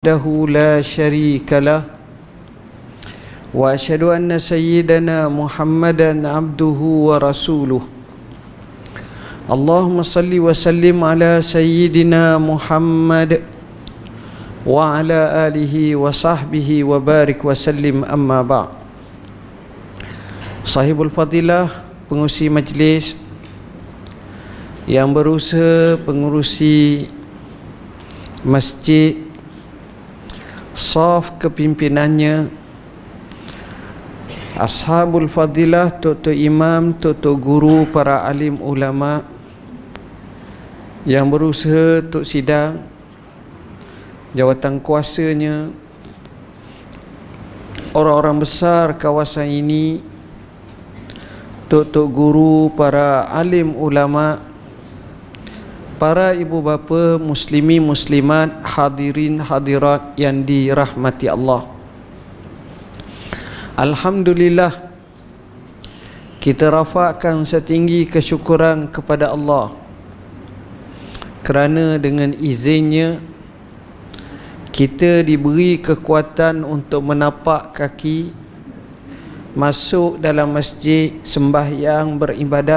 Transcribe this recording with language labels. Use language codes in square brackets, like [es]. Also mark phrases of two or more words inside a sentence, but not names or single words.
[ar] وحده لا شريك له وأشهد أن سيدنا محمدا عبده ورسوله اللهم صل وسلم على سيدنا محمد وعلى آله وصحبه وبارك وسلم أما بعد. صاحب الفضيلة, [ms] pengurusi majlis yang berusaha pengurusi masjid, saf kepimpinannya, [ar] أصحاب الفضيلة, [ms] tok-tok imam, tok-tok guru, para alim ulama yang berusaha untuk sidang, jawatan kuasanya, orang-orang besar kawasan ini, tok-tok guru, para alim ulama, para ibu bapa, muslimi muslimat, hadirin hadirat yang dirahmati Allah. Alhamdulillah, kita rafakkan setinggi kesyukuran kepada Allah kerana dengan izinnya kita diberi kekuatan untuk menapak kaki masuk dalam masjid sembahyang beribadat.